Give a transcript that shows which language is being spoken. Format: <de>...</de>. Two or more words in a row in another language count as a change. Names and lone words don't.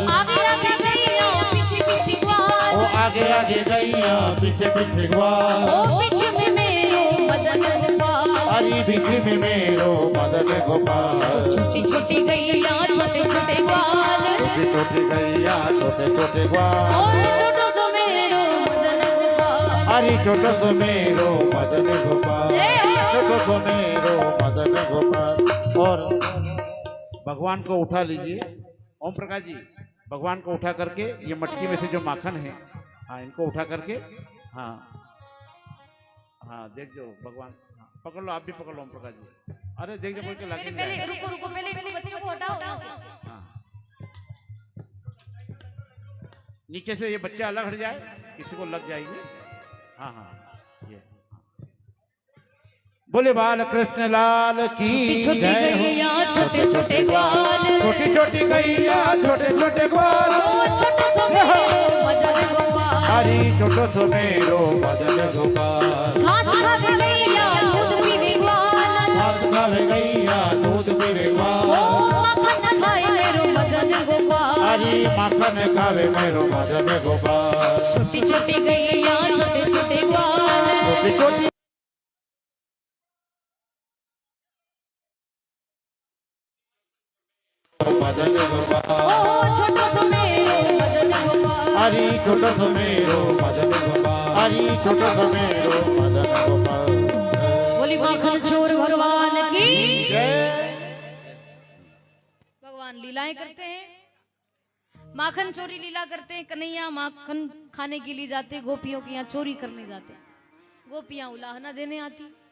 <bra>आगे आगे गैया पीछे पीछे ग्वाल, ओ आगे आगे गैया पीछे पीछे ग्वाल, ओ बीच में मेरो मदन गोपाल, अरे बीच में मेरो मदन गोपाल। छोटी छोटी गैया छोटे छोटे ग्वाल, छोटी छोटी गैया छोटे छोटे ग्वाल, और छोटो सो मेरो मदन गोपाल, अरे छोटो सो मेरो मदन गोपाल, छोटो सो मेरो मदन गोपाल।</bra> <hi>और भगवान को उठा लीजिए, ओम प्रकाश जी भगवान को उठा करके ये मटकी में से जो माखन है, हाँ इनको उठा करके, हाँ हाँ देख जो भगवान, हाँ, पकड़ लो, आप भी पकड़ लो ओम प्रकाश जी। अरे देख जो बोल के लाके पहले रुको रुको, पहले इनको बच्चों को हटाओ यहाँ से। हाँ नीचे से ये बच्चे अलग हट जाए, किसी को लग जाएंगे। हाँ हाँ ये बोले बाल कृष्ण लाल की</hi> <bra>छोटी छोटी</bra> <hi>जय हो।</hi> <bra>गैया छोटे छोटे ग्वाल, छोटी छोटी गैया छोटे छोटे ग्वाल, ओ छोटो सो मेरो मदन गोपाल, हरी छोटो सो मेरो मदन गोपाल। घास खावे गैया दूध पीवे ग्वाल, घास खावे गैया दूध पीवे ग्वाल, ओ माखन खाए मेरो मदन गोपाल, हरी माखन खावे मेरो मदन गोपाल। छोटी छोटी गैया छोटे छोटे ग्वाल, छोटी छोटी मदन गोपाल, ओ छोटो सो मेरो मदन गोपाल, हरी छोटो सो मेरो मदन गोपाल, हरी छोटो सो मेरो मदन गोपाल।</bra> <hi>बोली माखन चोर भगवान की। जय। भगवान लीलाएं करते हैं, माखन चोरी लीला करते हैं। कन्हैया माखन खाने के लिए जाते, गोपियों के यहाँ चोरी करने जाते, गोपियां उलाहना देने आती।</hi>